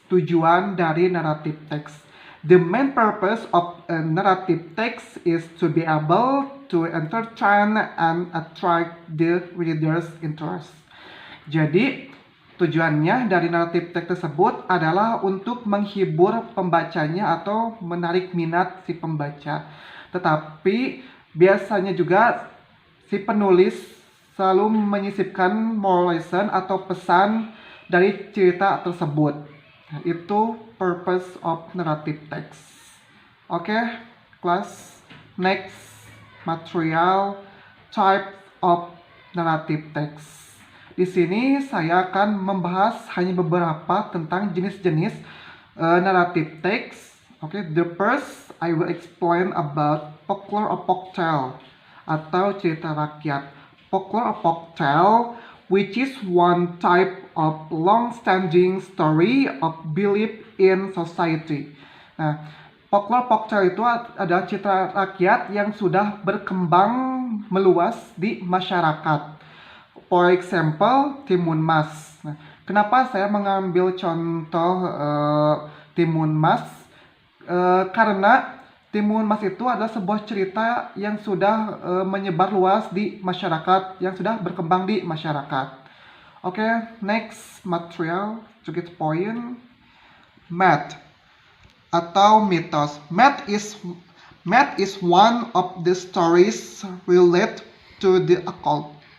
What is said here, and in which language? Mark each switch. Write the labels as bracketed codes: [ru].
[id] Tujuan dari narrative text. [en] The main purpose of a narrative text is to be able to entertain and attract the reader's interest. [id] Jadi, Tujuannya dari naratif teks tersebut adalah untuk menghibur pembacanya atau menarik minat si pembaca. Tetapi biasanya juga si penulis selalu menyisipkan [en] moral lesson [id] atau pesan dari cerita tersebut. Itu [en] purpose of narrative text. [id] Oke, kelas. [en] Next, material type of narrative text. [id] Di sini saya akan membahas hanya beberapa tentang jenis-jenis narrative text. [en] Okay, the first I will explain about folklore or folktale [id] atau cerita rakyat. [en] Folklore or folktale, which is one type of long-standing story of belief in society. [id] Nah, folklore folktale itu adalah cerita rakyat yang sudah berkembang meluas di masyarakat. [en] For example, [id] Timun Mas. Nah, kenapa saya mengambil contoh Timun Mas? Karena Timun Mas itu adalah sebuah cerita yang sudah menyebar luas di masyarakat, yang sudah berkembang di masyarakat. [en] Oke, next material to get point. Myth [id] atau mitos. [en] Myth is one of the stories related to the occult.